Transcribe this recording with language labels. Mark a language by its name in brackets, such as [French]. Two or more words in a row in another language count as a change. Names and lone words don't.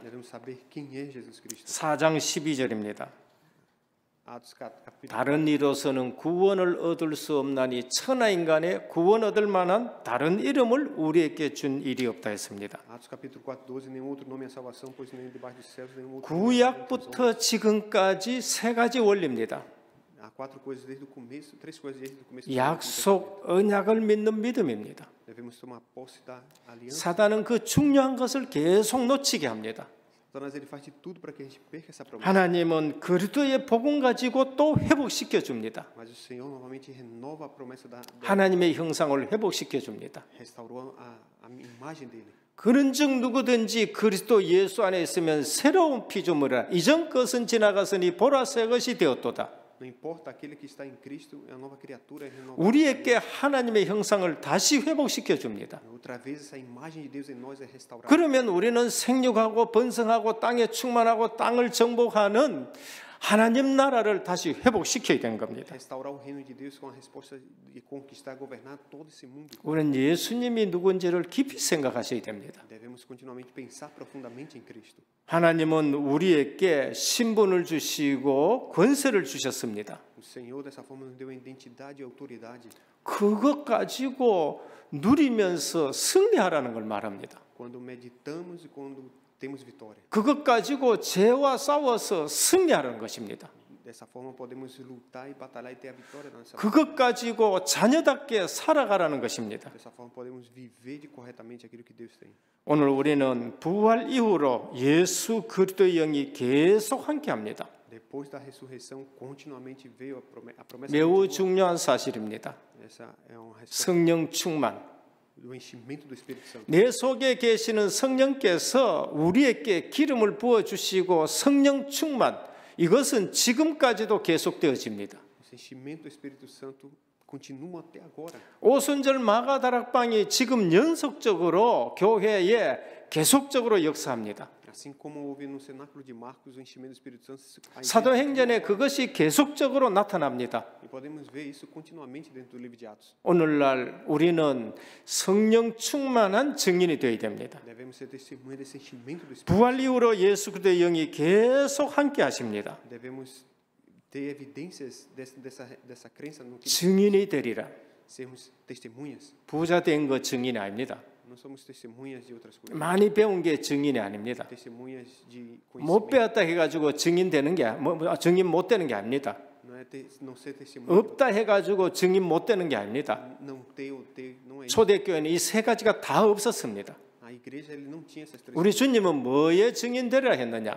[Portuguese] Devemos saber quem é Jesus Cristo. [Korean] 4장 12절입니다. [Portuguese] Atos capítulo [Korean] 다른 이로서는 구원을 얻을 수 없나니 천하 인간의 구원 얻을 만한 다른 이름을 우리에게 준 일이 없다 했습니다. [Portuguese] Atos capítulo 4:12, nenhum outro nome é salvação, pois nem debaixo dos céus nenhum outro nome é salvação. [Korean] 구약부터 지금까지 세 가지 원리입니다. [Portuguese] Há quatro coisas desde o começo, três coisas desde o começo. [Korean] 약속, 언약을 믿는 믿음입니다. [Portuguese] Devemos tomar posse da aliança. [Korean] 사단은 그 중요한 것을 계속 놓치게 합니다. [Portuguese] Satanás ele faz de tudo para que a gente perca essa promessa. [Korean] 하나님은 그리스도의 복음 가지고 또 회복시켜 줍니다. [Portuguese] Mas o Senhor novamente renova a promessa da [Korean] 하나님의 형상을 회복시켜 줍니다. [Portuguese] restaurou a imagem dele. [Korean] 그런즉 누구든지 그리스도 예수 안에 있으면 새로운 피조물이라 이전 것은 지나갔으니 보라 새 것이 되었도다. [Portuguese] Não importa, aquele que está em Cristo é a nova criatura, é renovada. [Korean] 우리에게 하나님의 형상을 다시 회복시켜 줍니다. [Portuguese] Outra vez essa imagem de Deus em nós é restaurada. [Korean] 그러면 우리는 생육하고 번성하고 땅에 충만하고 땅을 정복하는 하나님 나라를 다시 회복시켜야 되는 겁니다. [Portuguese] Restaurar o reino de Deus com a resposta de conquistar, governar todo esse mundo. [Korean] 우리는 예수님이 누군지를 깊이 생각하셔야 됩니다. [Portuguese] Devemos continuamente pensar profundamente em Cristo. [Korean] 하나님은 우리에게 신분을 주시고 권세를 주셨습니다. [Portuguese] O Senhor dessa forma nos deu a identidade e autoridade. [Korean] 그것 가지고 누리면서 승리하라는 걸 말합니다. [Portuguese] Quando meditamos e quando temos vitória. [Korean] 그것 가지고 죄와 싸워서 승리하라는 것입니다. [Portuguese] Dessa forma podemos lutar e batalhar e ter a vitória na nossa vida. [Korean] 그것 가지고 자녀답게 살아가라는 것입니다. [Portuguese] Dessa forma podemos viver de corretamente aquilo que Deus tem. [Korean] 오늘 우리는 부활 이후로 예수 그리스도의 영이 계속 함께합니다. [Portuguese] Depois da ressurreição, continuamente veio a promessa [Korean] 매우 [Portuguese] continua. [Korean] 중요한 사실입니다. [Portuguese] Essa é uma resposta [Korean] 성령 충만. [Portuguese] do enchimento do Espírito Santo. [Korean] 내 속에 계시는 성령께서 우리에게 기름을 부어 주시고 성령 충만. 이것은 지금까지도 계속되어집니다. [Portuguese] Esse enchimento do Espírito Santo continua até agora. [Korean] 오순절 마가다락방이 지금 연속적으로 교회에 계속적으로 역사합니다. [Portuguese] Assim como houve no cenáculo de Marcos o enchimento do Espírito Santo, [Korean] 사도행전에 그것이 계속적으로 나타납니다. [Portuguese] e podemos ver isso continuamente dentro do livro de Atos. [Korean] 오늘날 우리는 성령 충만한 증인이 되어야 됩니다. [Portuguese] Devemos ser testemunha desse enchimento do Espírito. [Korean] 부활 이후로 예수 그리스도의 영이 계속 함께 하십니다. [Portuguese] Devemos ter evidências dessa crença no que [Korean] 증인이 되리라. [Portuguese] sermos testemunhas. [Korean] 부자 된 거 증인이 아닙니다. [Portuguese] Não somos testemunhas de outras coisas. [Korean] 많이 배운 게 증인이 아닙니다. [Portuguese] Testemunhas de [Korean] 못 [Portuguese] conhecimento. [Korean] 배웠다 해가지고 증인 되는 게 증인 못 되는 게 아닙니다. [Portuguese] Não ser testemunha. [Korean] 없다 해가지고 증인 못 되는 게 아닙니다. [Portuguese] Não ter ou ter não é isso. [Korean] 초대교회는 이 세 가지가 다 없었습니다. [Portuguese] A igreja ele não tinha essas três [Korean] 우리 [Portuguese] coisas. [Korean] 주님은 뭐에 증인 되리라 했느냐?